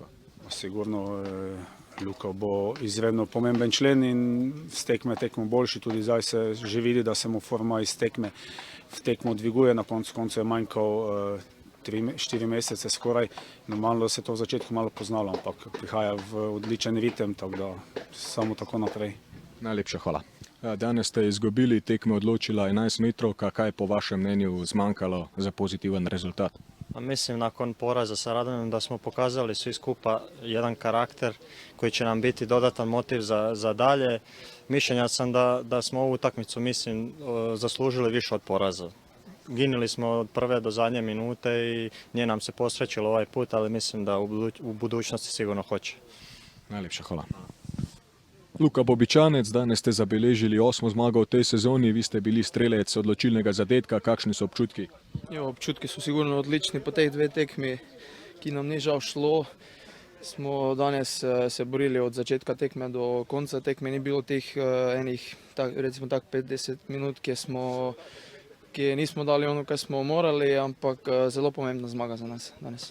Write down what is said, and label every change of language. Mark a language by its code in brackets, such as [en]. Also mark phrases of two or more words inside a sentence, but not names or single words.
[sl] Sigurno Luka bo izredno pomemben člen in z tekme boljši, tudi zdaj se že vidi, da se mu forma iz tekme v tekmo dviguje, na koncu je manjkal 4 mesece skoraj, normalno se to v začetku malo poznalo, ampak prihaja v odličen ritem, tako da samo tako naprej. Najlepša hvala. Danes ste izgubili, tekme odločila 11 metrovka, kaj je po vašem mnenju zmanjkalo za pozitiven rezultat? [hr] Mislim, nakon poraza sa Radomljom da smo pokazali svi skupa jedan karakter koji će nam biti dodatan motiv za dalje. Mišljenja sam da smo ovu utakmicu, mislim, zaslužili više od poraza. Ginili smo od prve do zadnje minute i nije nam se posrećilo ovaj put, ali mislim da u budućnosti sigurno hoće. [sl] Najlepša hvala. Luka Bobičanec, danes ste zabeležili 8. zmago v tej sezoni, vi ste bili strelec odločilnega zadetka, kakšni so občutki? Občutki so sigurno odlični po teh 2 tekmi, ki nam ni žal šlo. Smo danes se borili od začetka tekme do konca tekme, ni bilo teh enih, recimo tak 50 minut, ki nismo dali ono, kar smo morali, ampak zelo pomembna zmaga za nas danes.